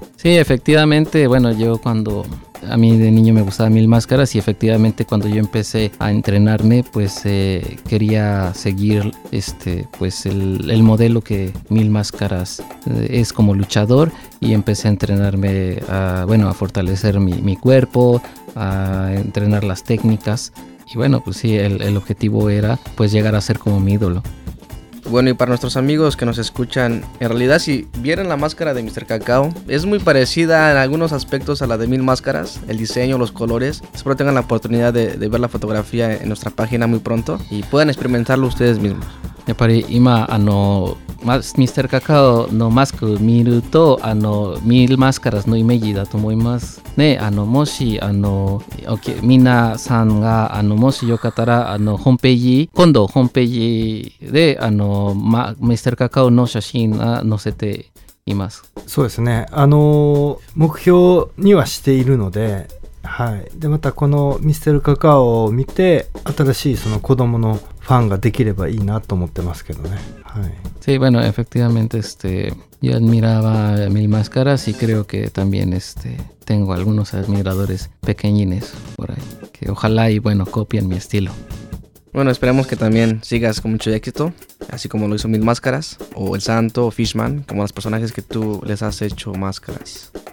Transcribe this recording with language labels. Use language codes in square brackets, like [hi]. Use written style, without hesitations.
[es] Sí, efectivamente, bueno, yo cuando a mí de niño me gustaba Mil Máscaras y efectivamente cuando yo empecé a entrenarme, pues quería seguir pues el modelo que Mil Máscaras es como luchador y empecé a entrenarme, a fortalecer mi cuerpo, a entrenar las técnicas y bueno, pues sí, el objetivo era pues llegar a ser como mi ídolo. Bueno, y para nuestros amigos que nos escuchan, en realidad si vieran la máscara de Mr. Cacao, es muy parecida en algunos aspectos a la de Mil Máscaras, el diseño, los colores. Espero tengan la oportunidad de ver la fotografía en nuestra página muy pronto y puedan experimentarlo ustedes mismos. [ja] やっぱり今あのミスターカカオのマスク見るとあのミルマスカラスのイメージだと思いますね。あのもしあの皆さんがあのもしよかったらあのホームページ今度ホームページであのミスターカカオの写真を載せています。そうですね、あの目標にはしているので、はい、でまたこのミステルカカオを見て新しいその子供のファンができればいいなと思ってますけどね。はい。 [es] Sí, bueno, efectivamente, yo admiraba Mil Máscaras y creo que también, tengo algunos admiradores pequeñines por ahí que ojalá y bueno copien mi estilo. Bueno, esperemos que también sigas con mucho éxito, así como lo hizo Mil Máscaras o El Santo o Fishman, como los personajes que tú les has hecho máscaras.